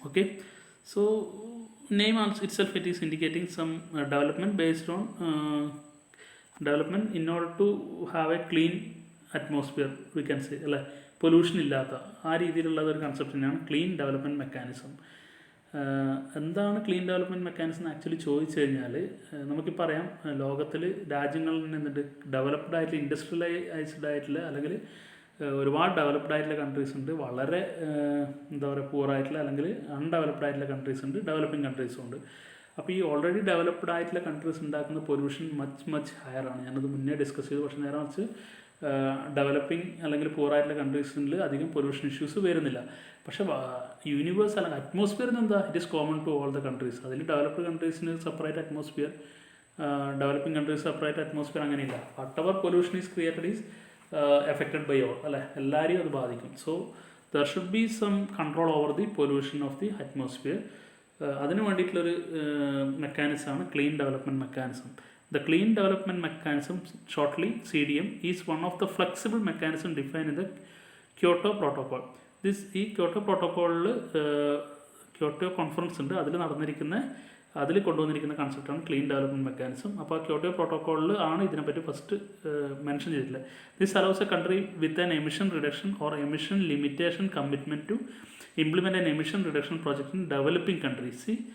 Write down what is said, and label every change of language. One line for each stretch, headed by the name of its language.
English: Okay, so name also itself it is indicating some development based on development in order to have a clean atmosphere, we can say,
Malayalam: pollution ഇല്ലാത്ത ആ രീതിയിലുള്ള ഒരു കൺസെപ്റ്റിനാണ് clean development mechanism. എന്താണ് clean development mechanism എന്ന് actually ചോദിച്ചു കഴിഞ്ഞാൽ നമുക്കിപ്പോൾ അറിയാം, ലോകത്തിൽ രാജ്യങ്ങളിൽ നിന്നിട്ട് ഡെവലപ്ഡ് ആയിട്ടുള്ള ഇൻഡസ്ട്രിയലൈസ്ഡ് ആയിട്ടുള്ള അല്ലെങ്കിൽ ഒരുപാട് ഡെവലപ്ഡ് ആയിട്ടുള്ള കൺട്രീസ് ഉണ്ട്, വളരെ എന്താ പറയുക പൂറായിട്ടുള്ള അല്ലെങ്കിൽ അൺഡെവലപ്ഡ് ആയിട്ടുള്ള കൺട്രീസ് ഉണ്ട്, ഡെവലപ്പിംഗ് കൺട്രീസും ഉണ്ട്. അപ്പോൾ ഈ ഓൾറെഡി ഡെവലപ്ഡ് ആയിട്ടുള്ള കൺട്രീസ് ഉണ്ടാക്കുന്ന പൊല്യൂഷൻ
English: much higher
Malayalam: ആണ്. ഞാനത് മുന്നേ ഡിസ്കസ് ചെയ്തു. പക്ഷേ നേരെ മറിച്ച് ഡെവലപ്പിംഗ് അല്ലെങ്കിൽ പൂറായിട്ടുള്ള കൺട്രീസിൽ അധികം പൊല്യൂഷൻ ഇഷ്യൂസ് വരുന്നില്ല. പക്ഷേ യൂണിവേഴ്സ് അല്ലെങ്കിൽ അറ്റ്മോസ്ഫിയറിന് എന്താ,
English: It is common to all the countries.
Malayalam: അതിൽ developed കൺട്രീസിന് separate atmosphere, developing countries separate atmosphere, അങ്ങനെയില്ല.
English: whatever pollution is created is affected by all,
Malayalam: അല്ലേ, എല്ലാവരെയും അത് ബാധിക്കും.
English: So there should be some control over the pollution of the atmosphere.
Malayalam: അതിന് വേണ്ടിയിട്ടുള്ളൊരു മെക്കാനിസമാണ് clean development mechanism.
English: The Clean Development Mechanism, shortly CDM, is one of the flexible mechanisms defined in the Kyoto Protocol.
Malayalam: ഈ Kyoto പ്രോട്ടോക്കോളിൽ Kyoto conference ഉണ്ട്, അതിൽ കൊണ്ടുവന്നിരിക്കുന്ന കൺസെപ്റ്റാണ് clean development mechanism. അപ്പോൾ ആ Kyoto പ്രോട്ടോക്കോളിൽ ആണ് ഇതിനെപ്പറ്റി first mention ചെയ്തിട്ടുള്ളത്.
English: This allows a country with an emission reduction or emission limitation commitment to implement an emission reduction project in developing countries.